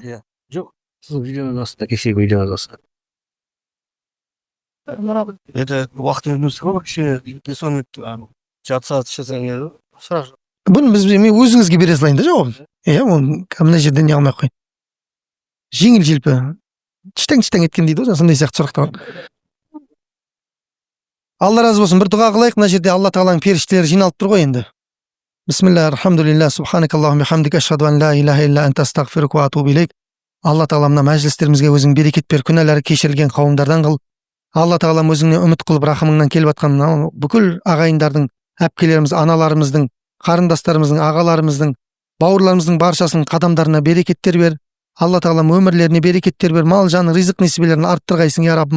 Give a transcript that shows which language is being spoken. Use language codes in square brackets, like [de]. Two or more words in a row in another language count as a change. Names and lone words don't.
[kk] Жоқ, сіздің видеоңыз астында, кешегі видеоңыз астында. Это уақытыңыз көп, кішкене соны жатса жасаңыз сұрақ. Бұны біз өзіңізге бере салайын да жауабын. Оны мына жерден не алмай қой. Жеңіл-желпі. Чиштең еткен дейді ғой, сондай сияқты сұрақтар. Алла разы болсын. Бір дұға қылайық. Мына жерде Алла тағаланың періштелері жиналып тұр ғой енді. [ar] بسم الله الرحمن سبحانك اللهم بحمدك أشهد أن لا إله إلا أنت أستغفرك وأتوب إليك. [kk] Алла тағала мына мәжілістерімізге өзің берекет бер, күнәлары кешірілген қауымдардан қыл. Алла тағалам өзіңнен үміт қылып рахымыңнан келіп жатқан бүкіл ағайындардың, әпкелеріміз, аналарымыздың, қарындастарымыздың, ағаларымыздың, бауырларымыздың баршасының қадамдарына берекеттер бер. Алла тағалам өмірлеріне берекеттер бер, мал жан ризық несібелерін арттырғайсың я Раббым.